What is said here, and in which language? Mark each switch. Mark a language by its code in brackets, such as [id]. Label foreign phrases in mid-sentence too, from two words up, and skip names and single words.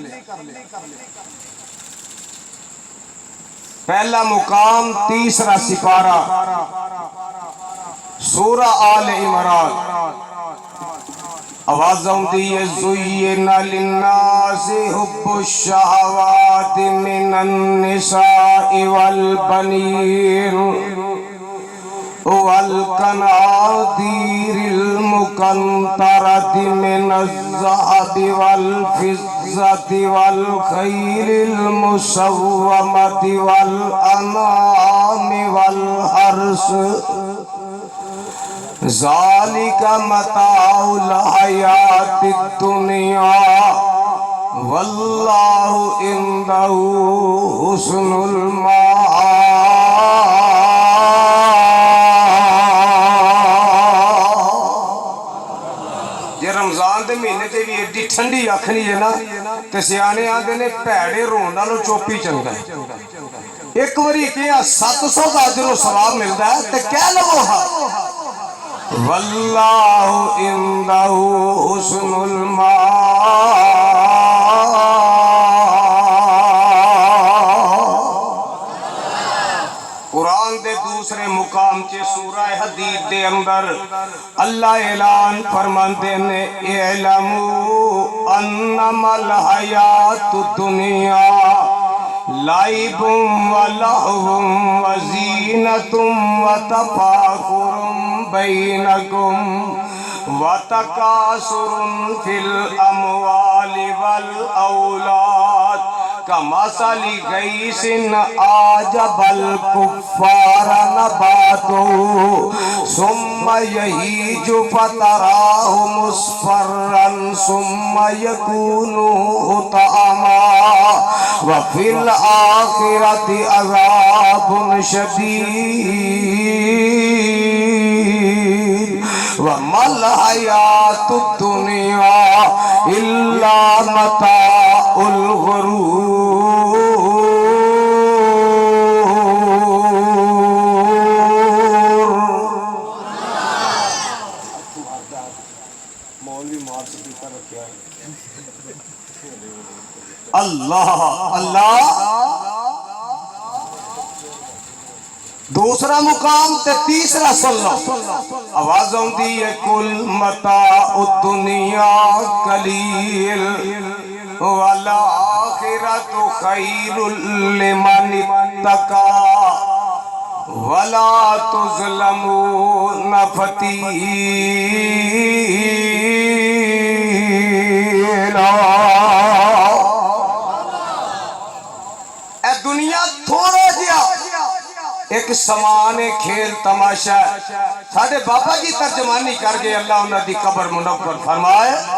[pa] پہلا مقام تیسرا سپارہ سورہ آل عمران. آواز آؤندی ہے [ar] زين للناس حب الشهوات من النساء والبنين والقناطير المقنطرة من الذهب والفضة والخيل المسومة والأنعام والحرث ذلك متاع الحياة الدنيا والله عنده حسن المآب. [pa] جے رمضان کے مہینے سے بھی ایڈی ٹھنڈی آکھنی ہے نا، تو سیانے آتے نے بھیڑے رون نالوں چوپی چنگا ہے. اک باری کیا 700 کا اجرو ثواب ملتا ہے، تو کہہ لوو ہا [ar] والله عنده حسن المآب. [pa] قرآن دے دوسرے مقام چے سورہ حدید دے اندر اللہ اعلان فرماتے نے [ar] اعلموا أنما الحياة الدنيا لعب ولهو وزينة و تفاخر بينكم وتكاثر في الأموال والأولاد كمثل غيث أعجب الكفار نباته ثم يهيج فتراه مصفرا ثم يكون حطاما وفي الآخرة عذاب شديد وما الحياة الدنيا إلا متاع الغرور. الله الله. [pa] دوسرا مقام تے تیسرا سن لو. آواز آؤندی ہے [ar] قل متاع الدنيا قليل والآخرة خير لمن اتقى ولا تظلمون فتيلا. [pa] اے دنیا تھوڑا جیا اک سمان کھیل تماشا. ساڈے بابا جی ترجمانی کر گئے، اللہ انہاں دی قبر منور فرمائے.